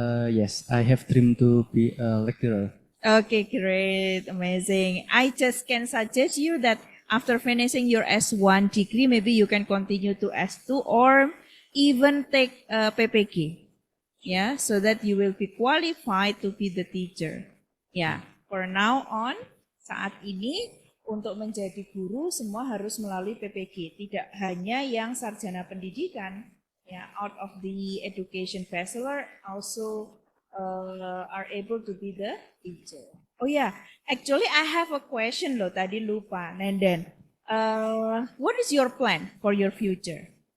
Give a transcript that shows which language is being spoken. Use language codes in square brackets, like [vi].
[en] Yes, I have dream to be a lecturer. Okay, great. Amazing. I just can suggest you that after finishing your S1 degree, maybe you can continue to S2 or even take PPG. Yeah, so that you will be qualified to be the teacher. [id] Ya, [en] for now on, [id] saat ini untuk menjadi guru semua harus melalui PPG, tidak hanya yang sarjana pendidikan. [en] Ya, out of the education bachelor also are able to be the teacher. Oh ya, actually I have a question loh, [id] tadi lupa, [en] Nenden. What is your plan for your future?